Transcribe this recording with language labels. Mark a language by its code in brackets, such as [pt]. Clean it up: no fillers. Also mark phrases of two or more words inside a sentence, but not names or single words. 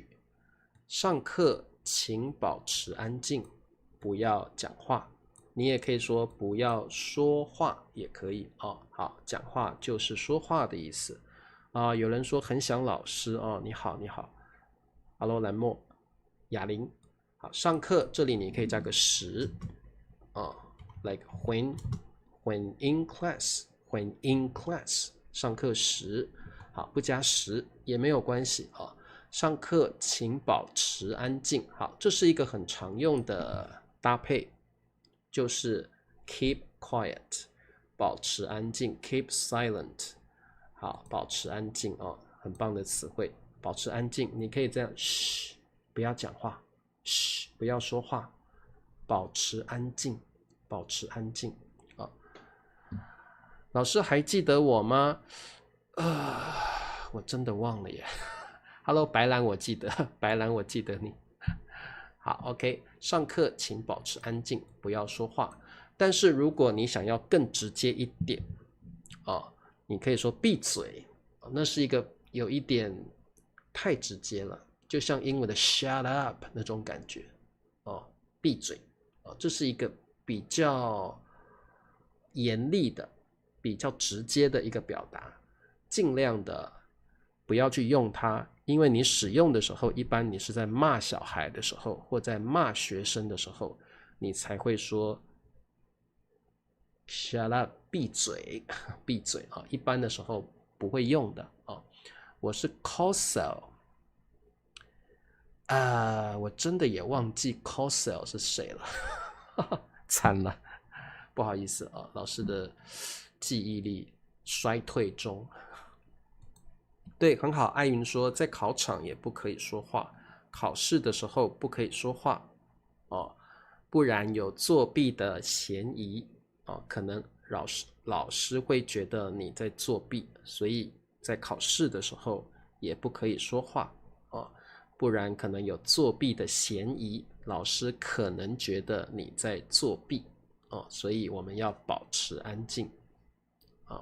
[zh] 上課請保持安靜，不要講話。你也可以說不要說話，也可以好，講話就是說話的意思有人說很想老師你好，Hello 蘭墨，雅玲。好，上課這裡你可以加個時 [en] like when in class [zh] 上課時。好，不加時也沒有關係上課請保持安靜。好，這是一個很常用的搭配，就是 [en] keep quiet [zh] 保持安靜， [en] keep silent [zh] 好，保持安靜很棒的詞彙，保持安靜。你可以這樣噓，不要講話，噓，不要說話，保持安靜，老師還記得我嗎？我真的忘了耶。Hello 白蘭，我記得你。好 OK， 上課請保持安靜，不要說話。但是如果你想要更直接一點你可以說閉嘴那是一個有一點太直接了，就像英文的 [en] shut up [zh] 那種感覺闭嘴这是一個比較嚴厲的、比較直接的一個表達，盡量的不要去用它，因為你使用的時候，一般你是在罵小孩的時候，或在罵學生的時候，你才會說 [en] shut up [zh] 閉嘴閉嘴啊，一般的時候不會用的啊。我是 Cosell 我真的也忘記 Cosell 是誰了慘了，不好意思啊，老師的記憶力衰退中。對，很好。艾雲說，在考場也不可以說話，考試的時候不可以說話哦，不然有作弊的嫌疑哦，可能老師會覺得你在作弊，所以在考試的時候也不可以說話哦，不然可能有作弊的嫌疑，老師可能覺得你在作弊哦，所以我們要保持安靜啊。